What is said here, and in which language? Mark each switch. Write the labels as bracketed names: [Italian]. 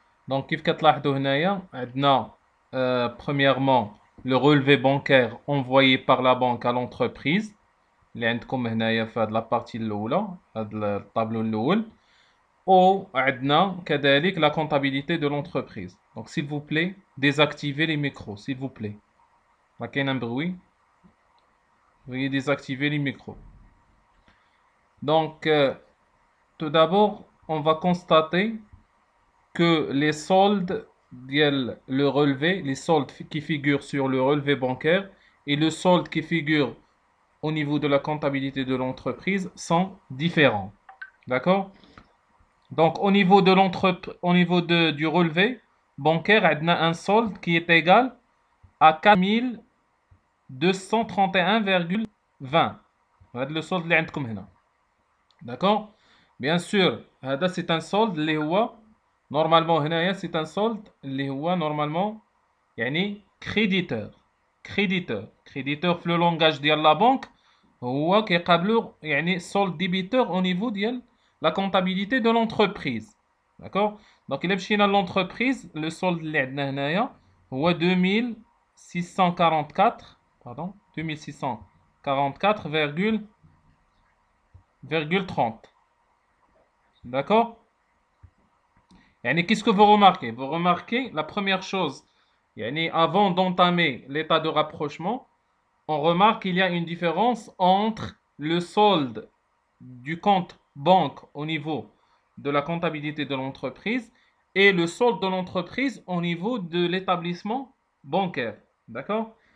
[Arabic] Donc, كيف كتلاحظوا هنايا عندنا [French] premièrement le relevé bancaire envoyé par la banque à l'entreprise [Arabic] اللي عندكم هنايا في هاد لابارتي الاولى هاد الطابلو الاول وعندنا كذلك [French] la comptabilité de l'entreprise. Donc s'il vous plaît désactivez les micros s'il vous plaît. [Arabic] راه كاين [French] un bruit. Veuillez désactiver les micros. Donc tout d'abord on va constater que les soldes le relevé, les soldes qui figurent sur le relevé bancaire et le solde qui figure au niveau de la comptabilité de l'entreprise sont différents. D'accord? Donc au niveau du relevé bancaire, on a un solde qui est égal à 4231,20. C'est le solde [Arabic] اللي عندكم هنا. [French] D'accord? Bien sûr, c'est un solde [Arabic] اللي هو [French] normalement [Arabic] هنايا [French] c'est un solde اللي هو normalement [Arabic] يعني [French] créditeur [Arabic] في [French] le langage [Arabic] ديال [French] la banque [Arabic] هو كيقابلو يعني [French] solde débiteur au niveau ديال la comptabilité de l'entreprise. D'accord? Donc إلا مشينا l'entreprise le solde اللي عندنا هنايا هو 2644 pardon 2644,30. D'accord? Yani, qu'est-ce que vous remarquez? Vous remarquez la première chose, yani, avant d'entamer l'état de rapprochement, on remarque qu'il y a une différence entre le solde du compte banque au niveau de la comptabilité de l'entreprise et le solde de l'entreprise au niveau de l'établissement bancaire. D'accord?